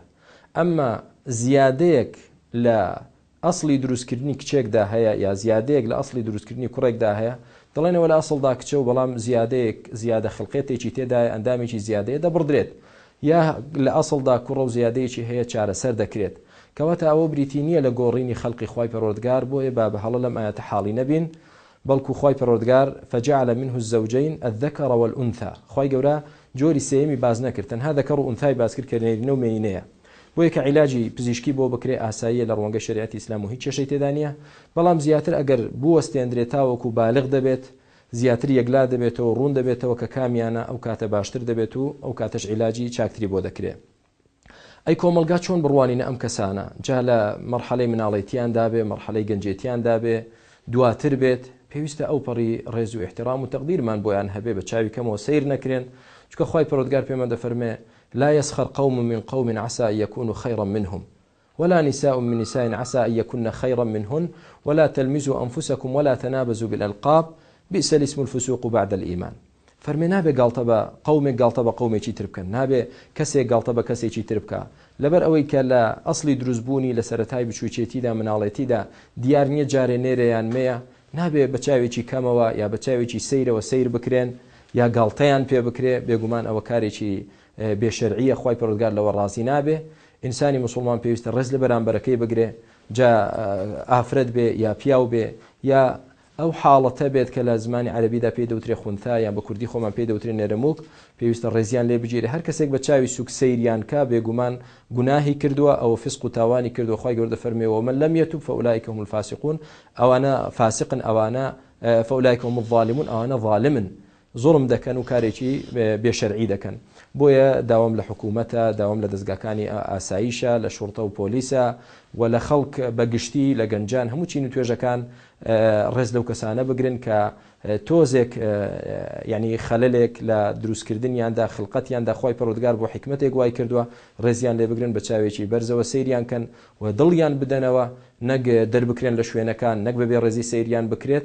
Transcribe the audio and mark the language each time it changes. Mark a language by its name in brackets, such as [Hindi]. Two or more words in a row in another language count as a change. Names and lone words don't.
[Central Kurdish] ئەمما زیادەیەک لە ئەسڵی دروستکردنی کچێکدا هەیە یا زیادەیەک لە ئەسڵی دروستکردنی کوڕێکدا هەیە، دەڵێنەوە لە ئەسڵدا کچە و بەڵام زیادە خلقێتێکی تێدایە، ئەندامێکی زیادەیە دەبڕدرێت، یا لە ئەسڵدا کوڕە و زیادەیەکی هەیە چارەسەر دەکرێت، کەواتە ئەوە بریتی نییە لە گۆڕینی خەڵقی خوای پەروەردگار. بۆیە با بە هەڵە لەم ئاەتە حاڵی نەبین، بەڵکو خوای پەروەردگار [Arabic] فجعل منه الزوجين الذكر والأنثى، [Central Kurdish] خوای گەورە جۆری سێیەمی باز نەکرد، تەنها ذەکەڕ و ئونثای باز کرد کە نێرینە و مێینەیە. بۆیە کە عیلاجی پزیشکی بۆ بکرێ ئاساییە لە ڕوانگەی شەریعەتی ئیسلام و هیچ کێشەی تێدا نییە، بەڵام زیاتر ئەگەر بوەستێنرێت تاوەکو بالغ دەبێت، زیاتر یەکلا دەبێتەوە، ڕوون دەبێتەوە کە کامیانە، ئەو کاتە باشتر دەبێت و ئەو کاتەش عیلاجی چاکتری بۆ دەکرێت. ئەی کۆمەلگا چۆن بڕوانینە ئەم کەسانە؟ جا لە مەرحەلەی مناڵەتیاندا بێ، مەرحەلەی گەنجێتیاندا بێ، دواتر بێت، پێویستە ئەو پەڕی ڕێز و احترام و تەقدیرمان بۆیان هەبێ، بە چاوی کەمەوە سیر نەکرێن، چونکە خوای پەروەردگار پێمە دەفەرمێ [Arabic] لا يسخر قوم من قوم عسى أن يكونوا خيرا منهم ولا نساء من نساء عسى أن يكن خيرا منهن ولا تلمزوا أنفسكم ولا تنابزوا بالألقاب بئس الاسم الفسوق بعد الإيمان. [Central Kurdish] فەرمێ نابێ گاڵتە بە قەومێک گاڵتە بە قەومێکی تر بکەن، نابێ کەسێک گاڵتە بە کەسێکی تر بکە، لەبەر ئەوەی کە لە ئەسڵی دروستبوونی لە سەرەتای بچووکێتیدا مناڵێتیدا دیار نییە جارێ نێرەیان مەیە، نابێ بە چاوێکی کەمەوە یا بە چاوێکی سەیرەوە سیر بکرێن یا گاڵتەیان پێ بکرێ، بێگومان ئەوە کارێکی بێشەرعیە، خوای پەروەردگار لەوە ڕازی نابێ. ئینسانی مسلمان پێویستە ڕێز لە بەرامبەرەکەی بگرێ، جا ئافرەت بێ یا پیاو بێ یا ئەو حاڵەتە بێت کە لە زمانی عەرەبیدا پێی دەوترێ خونتا یان بە کوردی خۆمان پێی دەوترێ نێرەمووک، پێویستە ڕێزیان لێ بگیرێ. هەر کەسێک بە چاوی سوک سەیریان کا بێگومان گوناهی کردووە، ئەوە فسق و تاوانی کردووە. خوای گەورە دەفەرمێ [Arabic] ومن لم يتب فأولئك هم الفاسقون، [Central Kurdish] ئەوانە فاسقن، ئەوانە [Arabic] فأولئك هم الظالمون، [Central Kurdish] ئەوانە ظالمن، زوڵم دەکەن و کارێکی بێشەرعی دەکەن. بۆیە داوام لە حکوومەتە، داوام لە دەستگاکانی ئاساییشە، لە شوڕتە و پۆلیسە و لە خەڵک بەگشتی لە گەنجان هەموو چین و توێژەکان ڕێز لەو کەسانە بگرن کە تۆزێک یعنی خەلەلێک لە دروستکردنیاندا خلقەتیاندا خوای پەروەردگار بۆ حکمتێک وای کردووە، ڕێزیان لێ بگرن بە چاوێکی بەرزەوە سەیریان کەن و دڵیان بدەنەوە، نەک دەربکرێن لە شوێنەکان، نەک بەبێ ڕێزی سەیریان بکرێت.